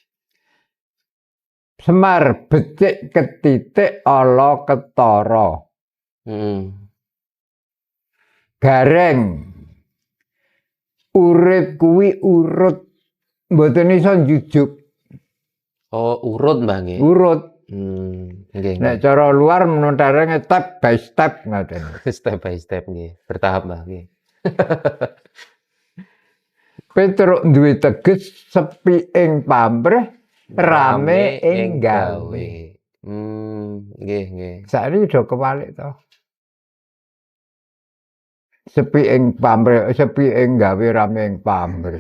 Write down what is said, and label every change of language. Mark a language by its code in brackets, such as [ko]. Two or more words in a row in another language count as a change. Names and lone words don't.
[jv] Semar becik ketitik ala ketara. Gareng urip kuwi urut mboten iso njujuk. Oh, urut, Mbah nggih. Urut. Nggih. Nek cara luar menontarenge [en] step by step [jv] ngoten. [en] Step by step [jv] nggih. Bertahap, Mbah nggih. Petruk duwe teges sepi ing pamrih, rame ing gawe. Nggih, nggih. Saiki do kewalik to. Sepi ing pamrih, sepi ing gawe, rame ing pamrih.